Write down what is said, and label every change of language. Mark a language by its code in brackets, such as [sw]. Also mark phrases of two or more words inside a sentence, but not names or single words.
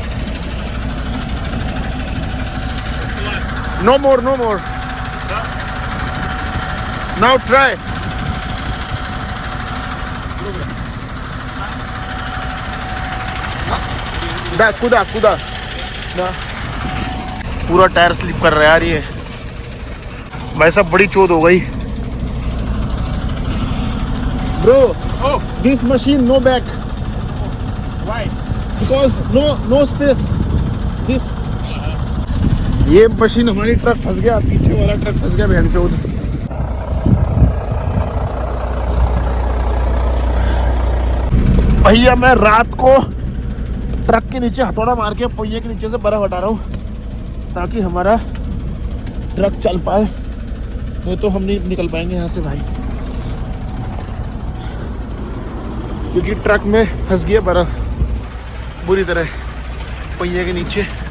[en] No more. Now try. [hi] कूदा पूरा टायर स्लिप कर रहा है यार ये। भाई साहब बड़ी चोट हो गई। [en] Bro, this machine no back. Why? Because no space. [hi] This ये मशीन हमारी ट्रक फंस गया, पीछे वाला ट्रक फंस गया बहनचोद। भैया मैं रात को ट्रक के नीचे हथौड़ा मार के पहिए के नीचे से बर्फ हटा रहा हूँ ताकि हमारा ट्रक चल पाए, नहीं तो हम नहीं निकल पाएंगे यहाँ से भाई, क्योंकि ट्रक में फंस गया बर्फ बुरी तरह पहिए के नीचे।